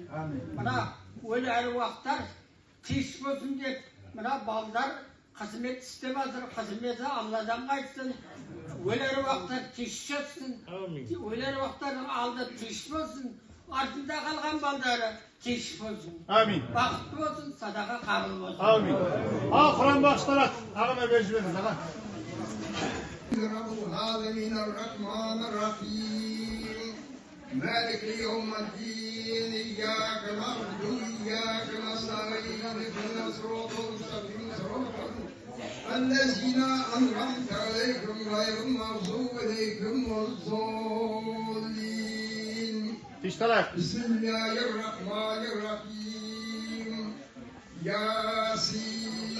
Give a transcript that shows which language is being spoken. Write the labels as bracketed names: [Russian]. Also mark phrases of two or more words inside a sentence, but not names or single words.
[Kazakh] Мына өлі әруақтар тиіс болсын деп, мына балдар қызмет істеп жатыр, қызметі Алладан қайтсын. Өлі әруақтар тиіс жатсын, өлі әруақтардың алды тиіс болсын, артында қалған балдары тиіс болсын. Амин. Бақытты болсын, садақа қабыл болсын. Амин. Ал Құран бағышталады. Ағама беріп жіберіңіз, аға. [Arabic] العالمين الرحمن الرحيم مالك يوم الدين إياك نعبد وإياك نستعين اهدنا الصراط المستقيم صراط الذين أنعمت عليهم غير المغضوب عليهم ولا الضالين بسم الله الرحمن الرحيم ياسين